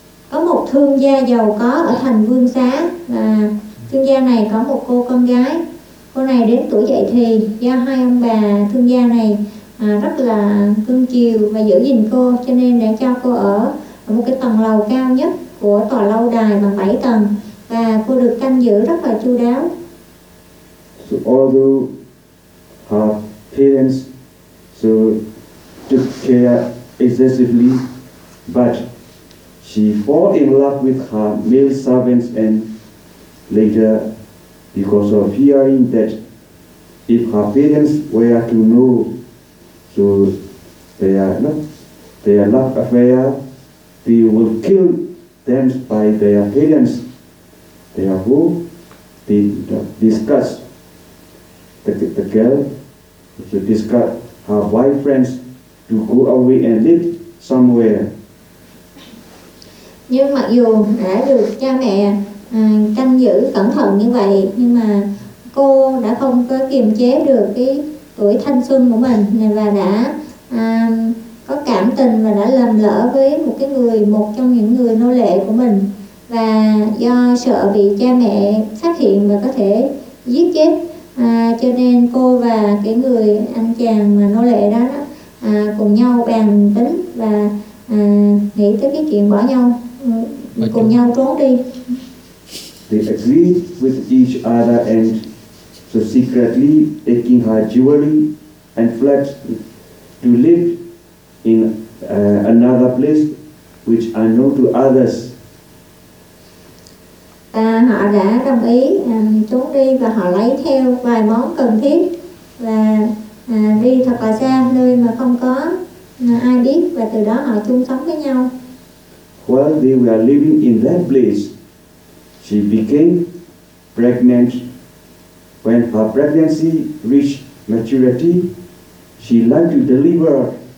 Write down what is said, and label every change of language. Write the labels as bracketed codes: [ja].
[vi] Có một thương gia giàu có ở thành Vương Xá, và thương gia này có một cô con gái. Cô này đến tuổi dậy thì do hai ông bà thương gia này rất là cưng chiều và giữ gìn cô, cho nên đã cho cô ở một cái tầng lầu cao nhất của tòa lâu đài bằng 7 tầng, và cô được canh giữ rất là chu đáo. [en] So although her parents so took care excessively, but she fell in love with her male servants, and later, because of hearing that if her parents were to know, so their love affair, they will kill them by their parents. Therefore, they discuss the girl, so discuss her boyfriends to go away and live somewhere. [vi] Nhưng mặc dù đã được cha mẹ canh giữ cẩn thận như vậy, nhưng mà cô đã không có kiềm chế được cái tuổi thanh xuân của mình, và đã có cảm tình và đã lầm lỡ với một cái người, một trong những người nô lệ của mình. Và do sợ bị cha mẹ phát hiện và có thể giết chết, cho nên cô và cái người anh chàng mà nô lệ đó cùng nhau bàn tính và nghĩ tới cái chuyện bỏ nhau, cùng nhau trốn đi. [en] They agreed with each other, and so secretly taking her jewelry and fled to live in another place which unknown to others. [vi] Họ đã đồng ý trốn đi, và họ lấy theo vài món cần thiết và đi thật là xa, nơi mà không có ai biết, và từ đó họ chung sống với nhau. [en] While they were living in that place, she became pregnant. When her pregnancy reached maturity, she learned to deliver.